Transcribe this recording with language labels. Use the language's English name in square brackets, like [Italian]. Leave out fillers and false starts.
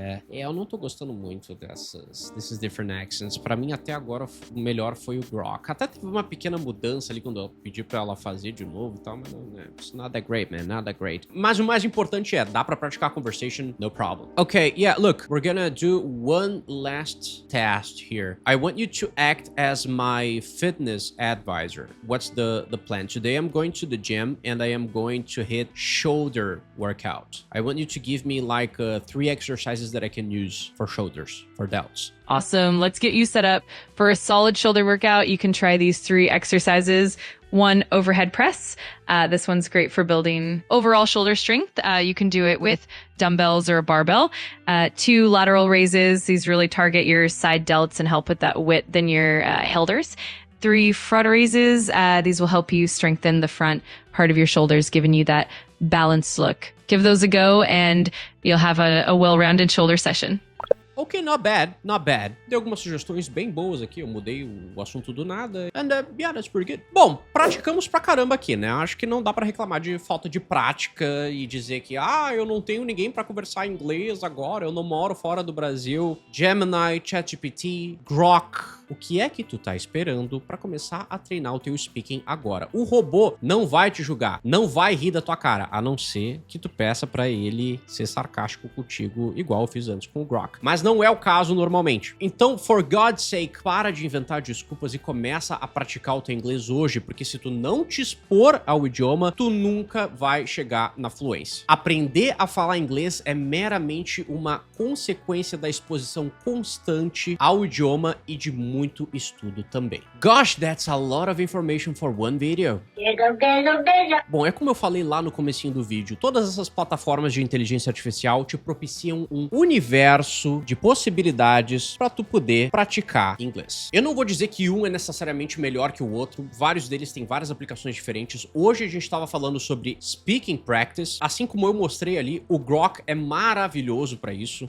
[Portuguese] Eu não tô gostando muito desses [English] different accents. [Portuguese] Pra mim, até agora, o melhor foi o Grok. Até teve uma pequena mudança ali quando eu pedi pra ela fazer de novo e tal, mas não, [English] it's not that great, man, not that great. [Portuguese] Mas o mais importante é, dá pra praticar conversation, [English] no problem. Okay, yeah, look, we're gonna do one last test here. I want you to act as my fitness advisor. What's the plan? Today, I'm going to the gym and I am going to hit shoulder workout. I want you to give me like 3 exercises that I can use for shoulders, for delts. Awesome. Let's get you set up for a solid shoulder workout. You can try these 3 exercises. 1, overhead press. This one's great for building overall shoulder strength. You can do it with dumbbells or a barbell. 2, lateral raises. These really target your side delts and help with that width in your shoulders. 3, front raises. These will help you strengthen the front part of your shoulders, giving you that balanced look. Give those a go and you'll have a well-rounded shoulder session. Ok, not bad, not bad. [Portuguese] Dei algumas sugestões bem boas aqui, eu mudei o assunto do nada. [English] And yeah, that's pretty good. [Portuguese] Bom, praticamos pra caramba aqui, né? Acho que não dá pra reclamar de falta de prática e dizer que, eu não tenho ninguém pra conversar inglês agora, eu não moro fora do Brasil. Gemini, ChatGPT, Grok. O que é que tu tá esperando pra começar a treinar o teu speaking agora? O robô não vai te julgar, não vai rir da tua cara, a não ser que tu peça pra ele ser sarcástico contigo, igual eu fiz antes com o Grok. Mas não é o caso normalmente. Então, [English] for God's sake, [Portuguese] para de inventar desculpas e começa a praticar o teu inglês hoje, porque se tu não te expor ao idioma, tu nunca vai chegar na fluência. Aprender a falar inglês é meramente uma consequência da exposição constante ao idioma e de muito muito estudo também. [English] Gosh, that's a lot of information for one video. [Portuguese] Bom, é como eu falei lá no comecinho do vídeo, todas essas plataformas de inteligência artificial te propiciam um universo de possibilidades para tu poder praticar inglês. Eu não vou dizer que um é necessariamente melhor que o outro, vários deles têm várias aplicações diferentes. Hoje a gente estava falando sobre speaking practice, assim como eu mostrei ali, o Grok é maravilhoso para isso.